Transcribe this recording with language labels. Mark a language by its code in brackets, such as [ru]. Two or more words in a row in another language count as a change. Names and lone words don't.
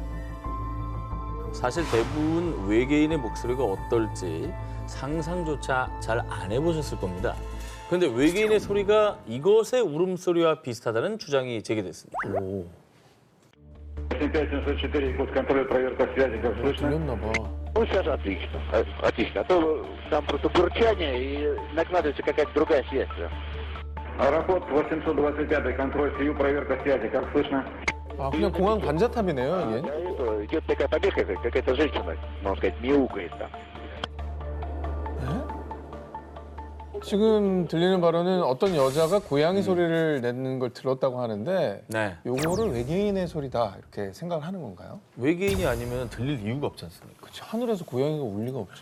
[ko] 사실 대부분 외계인의 목소리가 어떨지 상상조차 잘 안 해보셨을 겁니다. 그런데 외계인의 소리가 이것의 울음소리와 비슷하다는 주장이 제기됐습니다. 들렸나 봐. [ru] Ну, сейчас отлично. Отлично. А то там просто бурчание и накладывается какая-то другая связь. Аэропорт 825, контроль СИЮ, проверка связи. Как слышно? [ko] 아, 그냥 공항 관자탑이네요, [ru] Да, [ko] 이게. [ru] это идет такая побега, какая-то женщина, можно сказать, мяукает там. [ko] 지금 들리는 바로는 어떤 여자가 고양이 소리를 내는 걸 들었다고 하는데 네. 요거를 외계인의 소리다 이렇게 생각을 하는 건가요? 외계인이 아니면 들릴 이유가 없지 않습니까? 그치, 하늘에서 고양이가 울 리가 없지.